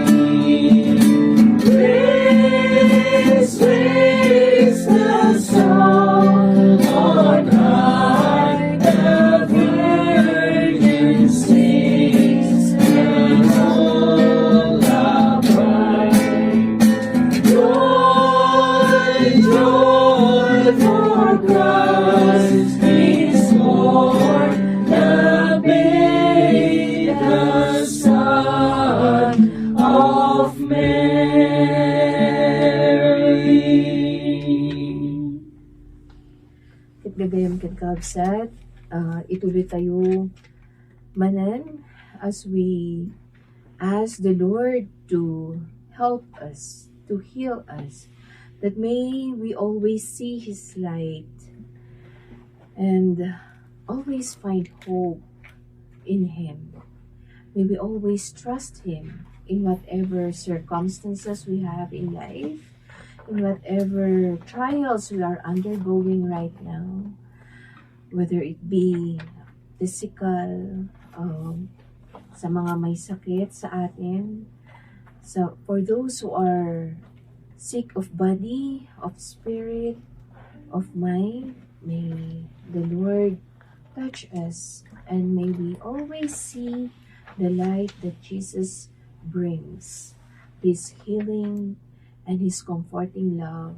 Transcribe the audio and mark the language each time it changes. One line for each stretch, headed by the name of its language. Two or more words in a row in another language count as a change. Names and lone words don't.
English: Praise, praise the song on high, the Virgin sings, and all upright. Joy, joy, for Christ is born, the babe, the Son of Mary.
Iloko: Kat gagayam kat kabsat, ituloy tayo manan
English: as we ask the Lord to help us, to heal us, that may we always see His light and always find hope in Him. May we always trust Him in whatever circumstances we have in life, in whatever trials we are undergoing right now, whether it be physical,
Filipino: sa mga may sakit sa atin,
English: so for those who are sick of body, of spirit, of mind, may the Lord touch us and may we always see the light that Jesus brings, His healing, and His comforting love.